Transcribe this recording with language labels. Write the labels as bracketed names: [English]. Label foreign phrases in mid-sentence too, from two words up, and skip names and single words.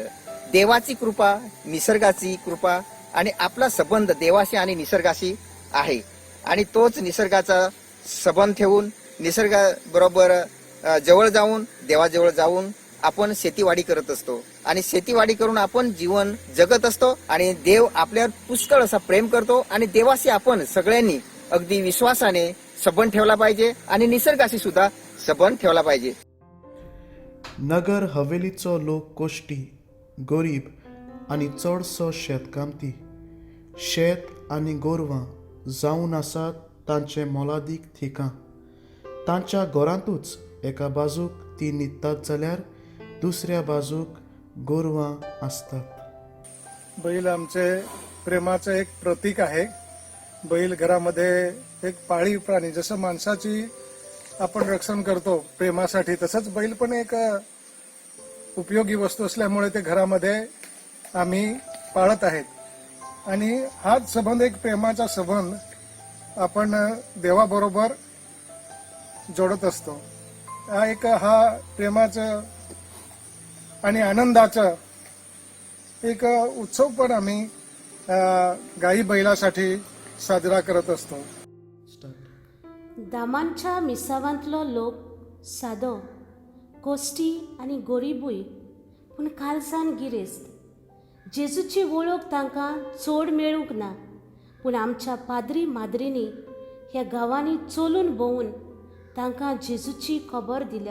[Marathi] देवाची कृपा, निसर्गाची कृपा आणि आपला संबंध देवाशी आणि निसर्गाशी आहे आणि तोच निसर्गाचा संबंध ठेवून निसर्गाबरोबर जवळ जाऊन देवाजवळ जाऊन आपण शेतीवाडी करत असतो आणि शेतीवाडी करून आपण जीवन जगत असतो आणि देव आपल्यावर पुष्कळ असा प्रेम करतो आणि देवाशी आपण सगळ्यांनी अगदी विश्वासाने संबंध ठेवला पाहिजे आणि निसर्गाशी सुद्धा संबंध ठेवला पाहिजे. [Konkani] नगर हवेलीचो लोक कोश्टी, गरीब आनी चडसो शेतकामती. शेत आनी गोरवां जावन आसात तांचे मोलादीक ठिकाण. तांच्या घरांतूच एका बाजूक ती न्हिदतात जाल्यार दुसऱ्या बाजूक गोरवां असतात. [Marathi] बैल आमचे प्रेमाचं एक प्रतीक आहे. बैल घरामध्ये एक पाळीव प्राणी, जसं माणसाची आपण रक्षण करतो प्रेमासाठी, तसंच बैल पण एक उपयोगी वस्तू असल्यामुळे ते घरामध्ये आम्ही पाळत आहेत आणि हाच संबंध, एक प्रेमाचा संबंध आपण देवाबरोबर जोडत असतो. हा प्रेमाचं आणि आनंदाचा एक उत्सव पण आम्ही गाई बैलासाठी साजरा करत असतो. [Konkani] दामांच्या मिसावांतलो लोक सादो, कोश्टी आनी गोरीबूय, पूण खालसावन गिरेस्त. जेजूची वळख तांकां चड मेळूंक ना, पूण आमच्या पाद्री माद्रींनी ह्या गांवांनी चलून भोंवून तांकां जेजूची खबर दिल्या.